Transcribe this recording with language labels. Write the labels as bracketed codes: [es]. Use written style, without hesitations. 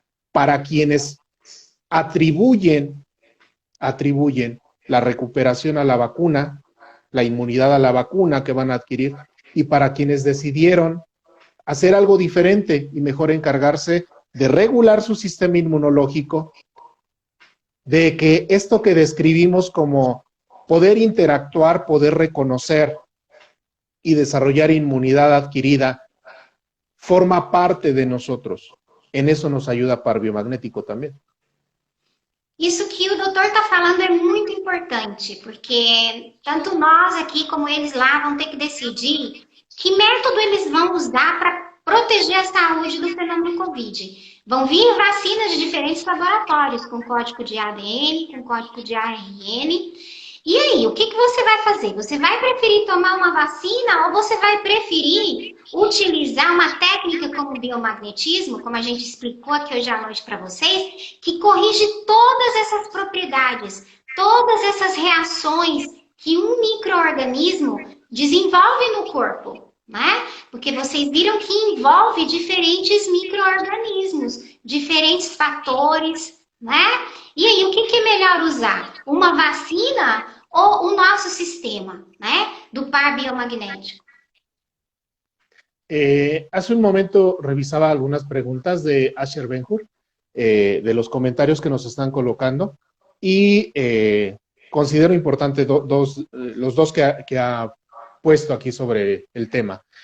[es] Para quienes atribuyen la recuperación a la vacuna, la inmunidad a la vacuna que van a adquirir, y para quienes decidieron hacer algo diferente y mejor encargarse de regular su sistema inmunológico, de que esto que describimos como poder interactuar, poder reconocer y desarrollar inmunidad adquirida, forma parte de nosotros. En eso nos ayuda par biomagnético [pt] também. Isso que o doutor está falando é muito importante, porque tanto nós aqui como eles lá vão ter que decidir que método eles vão usar para proteger a saúde do fenômeno Covid. Vão vir vacinas de diferentes laboratórios, com código de ADN, com código de ARN. E aí, o que você vai fazer? Você vai preferir tomar uma vacina ou você vai preferir utilizar uma técnica como o biomagnetismo, como a gente explicou aqui hoje à noite para vocês, que corrige todas essas propriedades, todas essas reações que um micro-organismo desenvolve no corpo, né? Porque vocês viram que envolve diferentes micro-organismos, diferentes fatores, né? E aí, o que é melhor usar? Uma vacina ou o nosso sistema, né? Do par biomagnético. [es] Hace un momento revisaba algunas preguntas de Asher Benhur, de los comentarios que nos están colocando, y considero importante los dos que ha puesto aquí sobre el tema.